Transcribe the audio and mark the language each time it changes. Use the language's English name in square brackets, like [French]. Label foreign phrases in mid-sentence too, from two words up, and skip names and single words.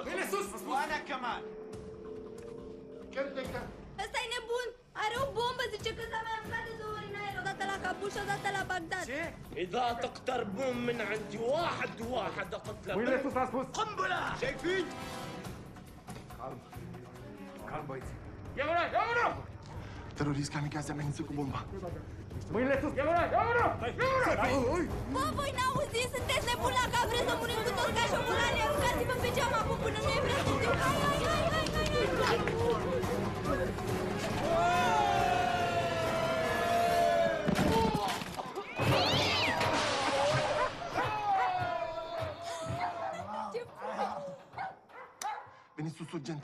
[Romanian] Bine sus, vă spun! [Arabic] وانا كمان [Romanian] Ăsta e nebun! Are o bombă, zice că s-a mai aflat de 2 ori în aer, odată la Kabul și odată la Bagdad. Ce? [Arabic] اذا تقتربون من عندي واحد اقتل [Romanian] Mâinile sus, v-am spus! [Arabic] قنبله شايفين [Romanian] Calm, băieți. Terorist kamikaze amenință cu bomba. Mâinile sus! Bă, voi n-auziți? Sunteți nebuni la cap, vreți să murim cu toți ca șomolani? Aruncați-vă pe geam acum până nu e prea târziu. Hai! Veniți sus urgent.